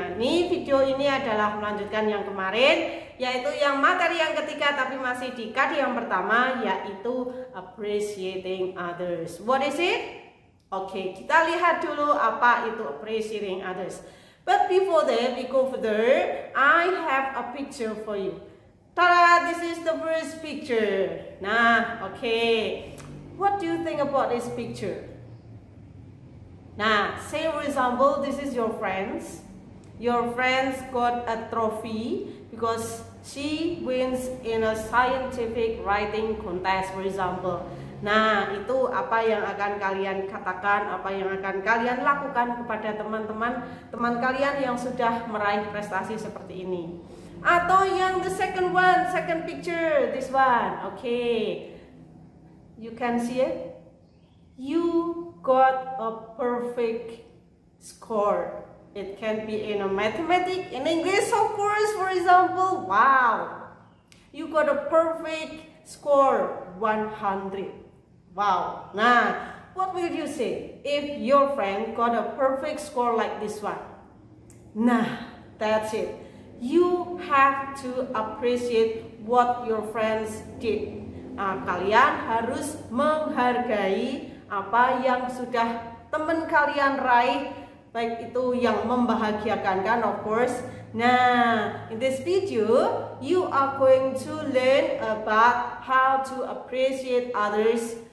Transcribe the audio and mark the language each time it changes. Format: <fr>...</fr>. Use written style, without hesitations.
<id>Nah, ini video ini adalah melanjutkan yang kemarin, yaitu yang materi yang ketiga tapi masih di KD yang pertama, yaitu appreciating others.</id> <en>What is it?</en> <id>Oke, kita lihat dulu apa itu appreciating others.</id> <en>But before that, we go further. I have a picture for you. Tada! This is the first picture. Nah, okay. What do you think about this picture? Nah, say for example, this is your friends. Your friends got a trophy because she wins in a scientific writing contest, for example.</en> <id>Nah, itu apa yang akan kalian katakan, apa yang akan kalian lakukan kepada teman kalian yang sudah meraih prestasi seperti ini. Atau yang</id> <en>the second picture, this one. Okay. You can see it? You got a perfect score. It can be in a mathematics, in English of course, for example. Wow. You got a perfect score, 100. Wow. Nah, what will you say if your friend got a perfect score like this one? Nah, that's it. You have to appreciate what your friends did.</en> <id>Nah, kalian harus menghargai apa yang sudah teman kalian raih, baik itu yang membahagiakan kan,</id> <en>of course. Nah, in this video, you are going to learn about how to appreciate others.</en>